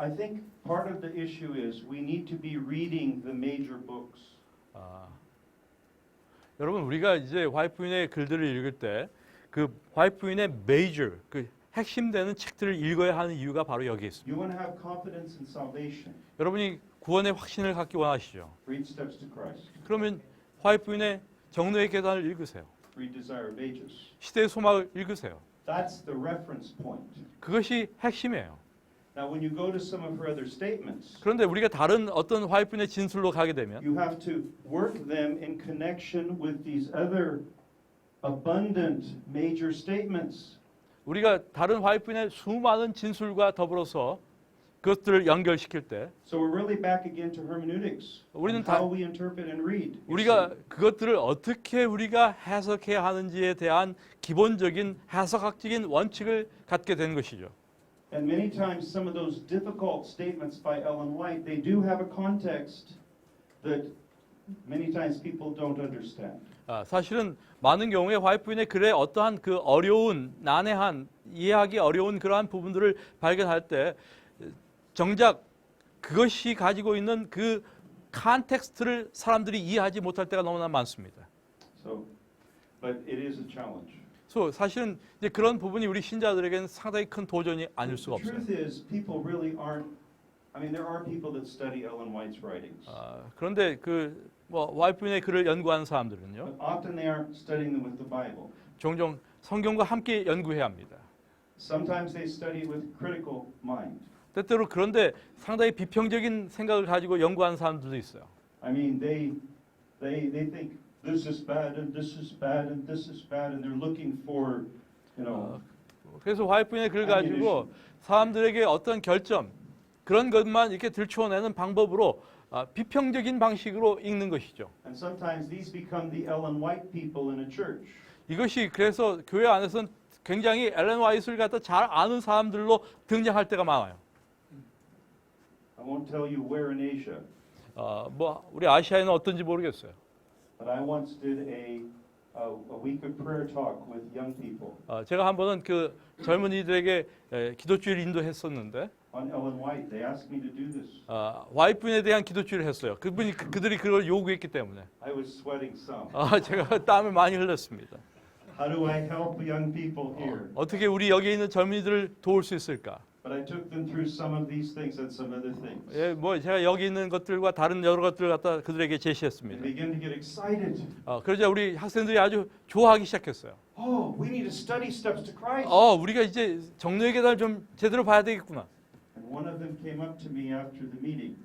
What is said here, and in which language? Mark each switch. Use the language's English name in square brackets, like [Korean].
[English] I think part of the issue is we need to be reading the major books. [Korean] 여러분 우리가 이제 화이트 부인의 글들을 읽을 때 그 화이트 부인의 메이저 그 핵심되는 책들을 읽어야 하는 이유가 바로 여기에 있습니다. [English] You want to have confidence in salvation. [Korean] 여러분이 구원의 확신을 갖기 원하시죠. [English] Read Steps to Christ. [Korean] 그러면 화이트 부인의 정로의 계단을 읽으세요. [English] Read Desire of Ages. [Korean] 시대의 소망을 읽으세요. [English] That's the reference point. [Korean] 그것이 핵심이에요. [English] Now, when you go to some of her other statements, [Korean] 그런데 우리가 다른 어떤 화이트 부인의 진술로 가게 되면 [English] you have to work them in connection with these other abundant major statements. [Korean] 우리가 다른 화이트 부인의 수많은 진술과 더불어서 그것들을 연결시킬 때 [English] So we're really back again to hermeneutics. [Korean] 우리는 [English] and [Korean] 다- [English] how we interpret and read. you [Korean] 우리가 [English] see. [Korean] 그것들을 어떻게 우리가 해석해야 하는지에 대한 기본적인 해석학적인 원칙을 갖게 된 것이죠. [English] And many times some of those difficult statements by Ellen White, they do have a context that many times people don't understand. [Korean] 사실은 많은 경우에 화이트 부인의 글에 어떠한 그 어려운 난해한 이해하기 어려운 그러한 부분들을 발견할 때 정작 그것이 가지고 있는 그 컨텍스트를 사람들이 이해하지 못할 때가 너무나 많습니다. [English] So, but it is a challenge. [Korean] 그래서 사실은 이제 그런 부분이 우리 신자들에게는 상당히 큰 도전이 아닐 수가 [English] The [Korean] 없어요. [English] truth is, people really aren't. I mean, there are people that study Ellen White's writings, [Korean] 그런데 그 화이트 부인의 글을 연구하는 사람들은요, [English] but often they aren't studying them with the Bible. [Korean] 종종 성경과 함께 연구해야 합니다. [English] Sometimes they study with critical mind. [Korean] 때때로 그런데 상당히 비평적인 생각을 가지고 연구하는 사람들도 있어요. [English] I mean, they think this is bad and this is bad and this is bad, and they're looking for, you know. [Korean] 그래서 화이트 부인의 글 가지고 사람들에게 어떤 결점 그런 것만 이렇게 들추어내는 방법으로 비평적인 방식으로 읽는 것이죠. [English] And sometimes these become the Ellen White people in a church. [Korean] 이것이 그래서 교회 안에서는 굉장히 엘렌 화이트를 갖다 잘 아는 사람들로 등장할 때가 많아요. [English] I won't tell you where in Asia, [Korean] 우리 아시아에는 어떤지 모르겠어요. [English] but I once did a week of prayer talk with young people [Korean] 제가 한 번은 그 젊은이들에게 기도주의를 인도했었는데 [English] on Ellen White. They asked me to do this. [Korean] 화이트 부인에 대한 기도주의를 했어요. 그들이 그걸 요구했기 때문에 [English] I was sweating some. [Korean] 제가 땀을 많이 흘렸습니다. [English] How do I help young people here? [Korean] 어떻게 우리 여기 있는 젊은이들을 도울 수 있을까? [English] But I took them through some of these things and some other things. [Korean] 제가 여기 있는 것들과 다른 여러 것들을 갖다 그들에게 [English] They [Korean] 제시했습니다. [English] began to get excited. [Korean] 그러자 우리 학생들이 아주 좋아하기 시작했어요. [English] Oh, we need to study Steps to Christ. [Korean] 우리가 이제 정로의 계단을 좀 제대로 봐야 되겠구나. [English] And one of them came up to me after the meeting.